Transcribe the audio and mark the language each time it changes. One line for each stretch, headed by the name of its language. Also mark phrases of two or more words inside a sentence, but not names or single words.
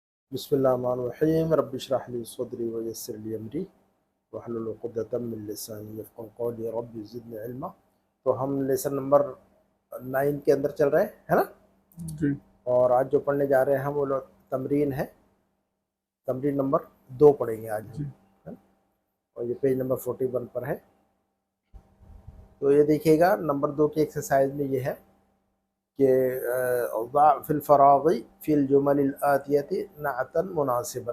Arabic: بسم الله الرحمن الرحيم رب اشرح لي صدري ويسر لي أمري واحلل عقدة من لساني يفقهوا قولي رب زدني علما.
Urdu: تو ہم
English: lesson number
Urdu: 9 کے اندر چل رہے ہیں، ہے نا. جی اور آج جو پڑھنے جا رہے ہیں ہم وہ تمرین ہے، تمرین نمبر 2 پڑھیں گے آج ہم, جی ہے نا۔ اور یہ
English: page number
Urdu: 41 پر ہے۔ تو یہ دیکھیے گا نمبر 2 کی ایکسرسائز میں یہ ہے کہ
Arabic: في الفراغ في الجمل الآتية نعتا مناسبا.